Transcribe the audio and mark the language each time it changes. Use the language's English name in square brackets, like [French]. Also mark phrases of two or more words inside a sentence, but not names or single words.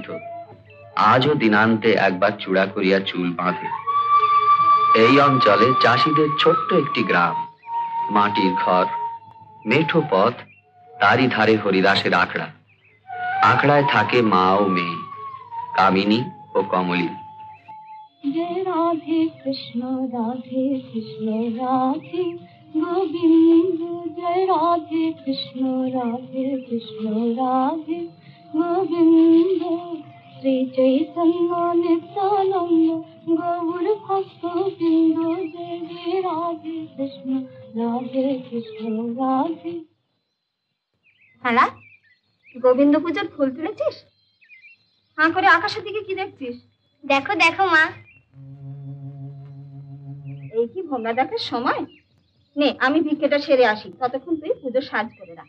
[Bangla] আজও দিনান্তে একবার চূড়া করিয়া চুল বাঁধে। এই অঞ্চলে চাষীদের ছোট্ট একটি গ্রাম, মাটির ঘর, মেঠো পথ, তারই ধারে হরিদাসের আখড়া। আখড়ায় থাকে মা ও মেয়ে, কামিনী ও কমলী। [Hindi] जय राधे कृष्ण राधे गोविंद। जय राधे कृष्ण राधे गोविंद। श्री चैतन्य नित्यानंद गौर भक्त बिंद। जय जय राधे कृष्ण राधे। [Bangla] হ্যাঁ, গোবিন্দ পূজার ফুল তুলেছিস? হাঁ করে আকাশের দিকে কি দেখছিস? দেখো দেখো মা। এই কি ভোমরা দেখার সময়? নে, আমি ভিক্ষেটা সেরে আসি, ততক্ষণ তুই পুজোর সাজ করে রাখ।